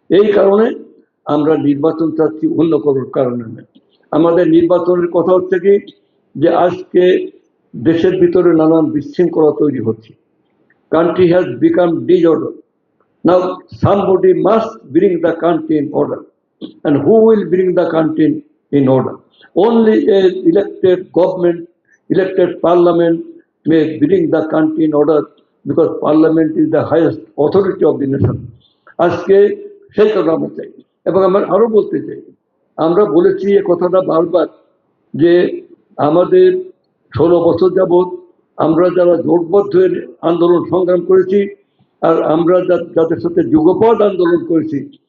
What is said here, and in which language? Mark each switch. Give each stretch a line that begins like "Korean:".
Bangla: এই কারণে আমরা নির্বাচন চাচ্ছি, অন্য কোনো কারণে নয়। আমাদের নির্বাচনের কথা হচ্ছে কি, যে আজকে দেশের ভিতরে নানান বিশৃঙ্খলা তৈরি হচ্ছে।
English: Country has become disorder. Now somebody must bring the country in order. And who will bring the country in order? Only a elected government, elected parliament may bring the country in order, because parliament is the highest authority of the nation.
Bangla: আজকে সেই কথা আমরা চাই। এবং আমরা আরো বলতে চাই, আমরা বলেছি এ কথাটা বারবার, যে আমাদের 16 বছর যাবৎ আমরা যারা জোটবদ্ধ হয়ে আন্দোলন সংগ্রাম করেছি, আর আমরা যাদের সাথে যুগপৎ আন্দোলন করেছি,